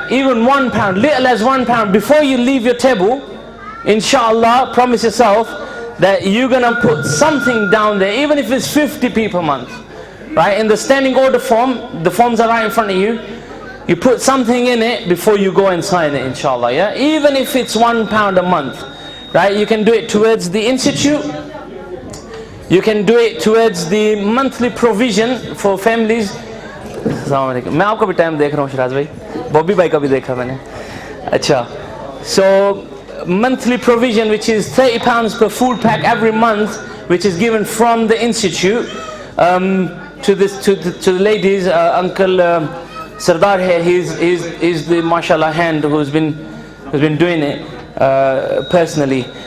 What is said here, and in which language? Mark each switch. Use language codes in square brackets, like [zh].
[en] Even £1, little as £1. Before you leave your table, inshallah, promise yourself that you're gonna put something down there, even if it's 50p per month, right? In the standing order form, the forms are right in front of you. You put something in it before you go and sign it, inshallah, yeah? Even if it's £1 a month, right? You can do it towards the institute. You can do it towards the monthly provision for families. [hi] मैं आपका भी time देख रहा हूँ शिराज भाई, बॉबी भाई का भी देखा मैंने. [en] अच्छा, so monthly provision, which is £30 per food pack every month, which is given from the institute to the ladies. Uncle Sardar here, he's the mashallah hand who's been doing it personally.